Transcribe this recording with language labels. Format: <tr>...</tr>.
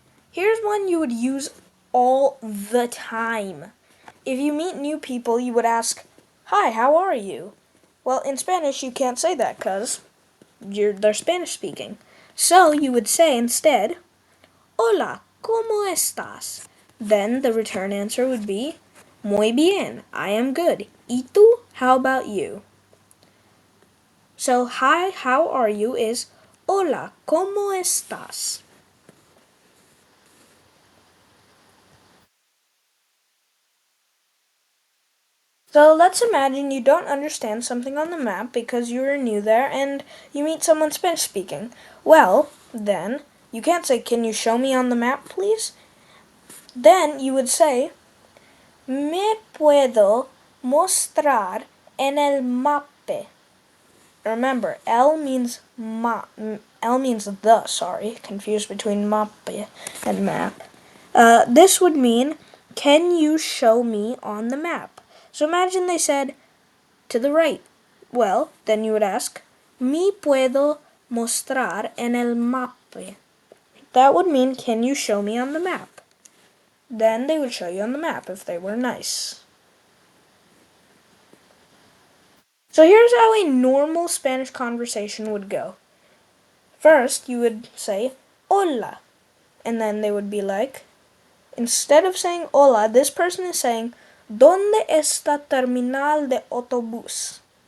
<en>Here's one you would use all the time. If you meet new people, you would ask, "Hi, how are you?" Well, in Spanish, you can't say that because they're Spanish speaking. So you would say instead,</en> <es>Hola, ¿cómo estás?</es> <en>Then the return answer would be,</en> <es>Muy bien,</es> <en>I am good.</en> <es>¿Y tú?</es> <en>How about you? So, hi, how are you is,</en> <es>Hola, ¿cómo estás?</es> <en>So let's imagine you don't understand something on the map because you are new there and you meet someone Spanish speaking. Well, then, you can't say, can you show me on the map, please? Then you would say,</en> <es>¿Me puedo mostrar en el mapa?</es> <en>Remember, L means the, confused between mappe and map. This would mean, can you show me on the map? So imagine they said, to the right. Well, then you would ask,</en> <es>¿Me puedo mostrar en el mapa?</es> <en>That would mean, can you show me on the map? Then they would show you on the map if they were nice. So here's how a normal Spanish conversation would go. First, you would say, Hola. And then they would be like, instead of saying hola, this person is saying,</en> <es>¿Dónde está terminal de autobús?</es>